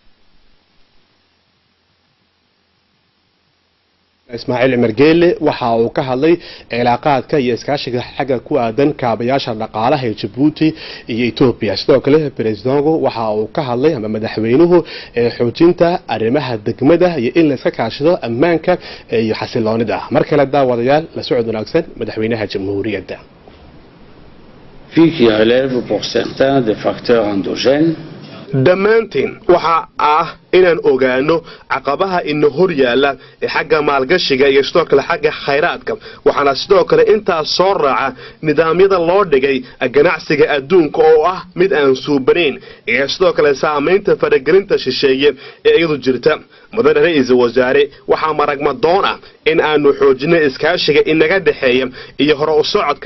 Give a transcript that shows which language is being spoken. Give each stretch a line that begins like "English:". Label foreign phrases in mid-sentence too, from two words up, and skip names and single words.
Somali: Ismaaciil Margeele waxa uu ka hadlay cilaaqaadka iyo iskaashiga xagga ku aadan kaabayaasha dhaqaalaha ee Djibouti iyo Itoobiya sidoo kale presidentku waxa uu ka hadlay ama madaxweynuhu xoojinta arrimaha degmada iyo in la iska kaashado ammaanka iyo xasiloonida markale daawadayaal la socod wanaagsan madaxweynaha jamhuuriyadda
French: qui relève pour certains des facteurs endogènes
Somali: dhammaantiin waxa ah inaan ogaano caqabaha in hor yaala xagga maalgashiga iyo sidoo kale xagga khayraadka waxaana sidoo kale intaas soo raaca nidaamyada loo dhigay ganacsiga adduunka oo ah mid aan suubaneyn iyo sidoo kale saameynta faragelinta shisheeye ee iyadu jirta mudane ra'iisul wasaare waxa maragma doon ah in aanu xoojino iskaashiga inaga dhaxeeya iyo hore u socodka